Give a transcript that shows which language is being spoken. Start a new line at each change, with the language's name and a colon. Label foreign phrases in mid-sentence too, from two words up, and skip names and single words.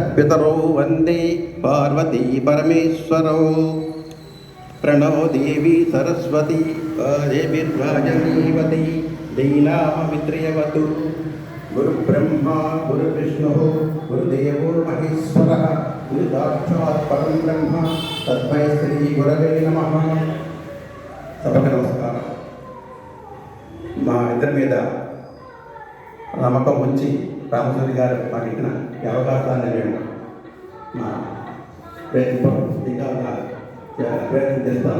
Sanskrit: पितरो वन्दे पार्वती परमेश्वरौ प्रणो देवी सरस्वती देवीर्वाजनीवती दीनामवित्र्यवतु गुरुब्रह्मा गुरुविष्णुः गुरुदेवो महेश्वरः गुरुसाक्षात् परं ब्रह्म तस्मै श्री गुरवे नमः।
Telugu: సభకు నమస్కారం. మా ఇద్దరి మీద నమ్మకం ఉంచి రామచంద్ర గారు మాకు ఇచ్చిన ఈ అవకాశాన్ని మేము మా ప్రయత్నం చేస్తాము.